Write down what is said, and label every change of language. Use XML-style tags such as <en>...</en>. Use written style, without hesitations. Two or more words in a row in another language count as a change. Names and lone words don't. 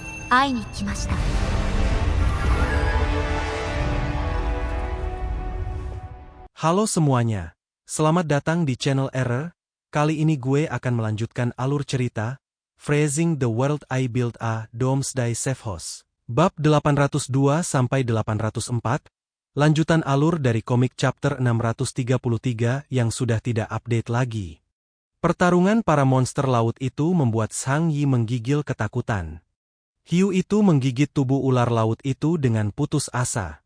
<ja>会いに来ました。</ja> <id>Halo semuanya, selamat datang di channel Error. Kali ini gue akan melanjutkan alur cerita Phrasing the World I Built a Doomsday Safe House. Bab 802-804, lanjutan alur dari komik chapter 633 yang sudah tidak update lagi. Pertarungan para monster laut itu membuat Zhang Yi menggigil ketakutan. Hiu itu menggigit tubuh ular laut itu dengan putus asa.</id>